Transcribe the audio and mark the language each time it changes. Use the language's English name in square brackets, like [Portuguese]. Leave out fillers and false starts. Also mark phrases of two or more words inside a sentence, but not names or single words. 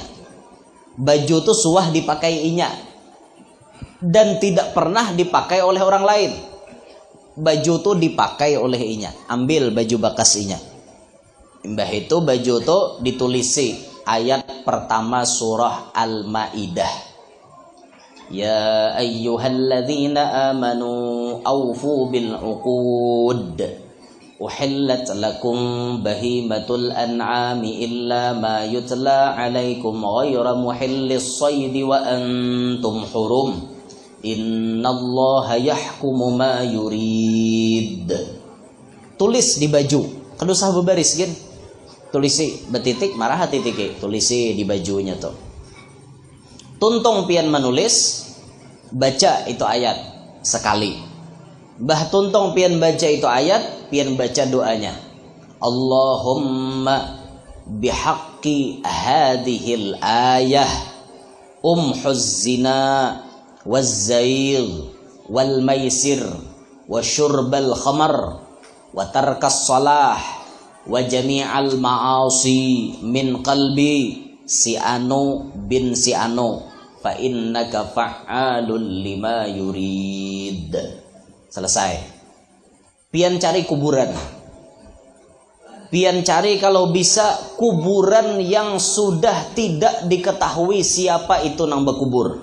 [Indonesian] Baju itu suah dipakai inya dan tidak pernah dipakai oleh orang lain. Baju itu dipakai oleh inya. Ambil baju bekas inya. Mbah itu baju itu ditulisi ayat pertama surah Al-Maidah. [Arabic] يا أيها الذين آمنوا أوفوا بالعقود أحلت لكم بهيمة الأنعام إلا ما يتلى عليكم غير محلي الصيد وأنتم حرم إن الله يحكم ما يريد. [Banjar] Tulis di baju kada usah berbaris kan, tulisi betitik marah titik, tulisi di bajunya tuh. Tuntung pian menulis, baca itu ayat sekali. Bah tuntung pian baca itu ayat, pian baca doanya. [Arabic] اللهم بحق هذه الآية امح الزنا والزيغ والميسر وشرب الخمر وترك الصلاة وجميع المعاصي من قلب [Indonesian] si anu bin si anu [Arabic] فإنك فعال لما يريد. [Indonesian] Selesai. Pian cari kuburan. Pian cari kalau bisa kuburan yang sudah tidak diketahui siapa itu nang berkubur.